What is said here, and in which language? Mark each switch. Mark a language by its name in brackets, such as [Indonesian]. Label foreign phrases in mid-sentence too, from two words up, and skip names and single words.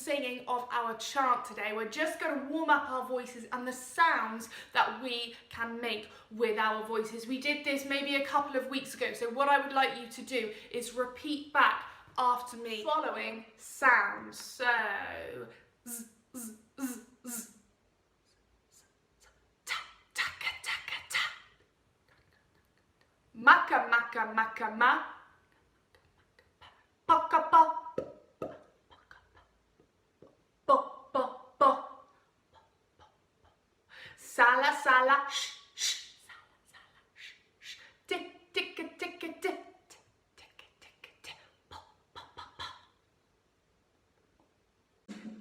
[English] singing of our chant today, we're just going to warm up our voices and the sounds that we can make with our voices. We did this maybe a couple of weeks ago, so what I would like you to do is repeat back after me following sounds. So z, z, z, z. Ta, taka, taka, ta. Maka, maka, maka, ma. Paka, pa. Sala, sala, sh, sh, sala, sala, sh, sh, tick, tick, tick, tick, tick, tick, tick, tick, tick, pa, pa, pa, pa.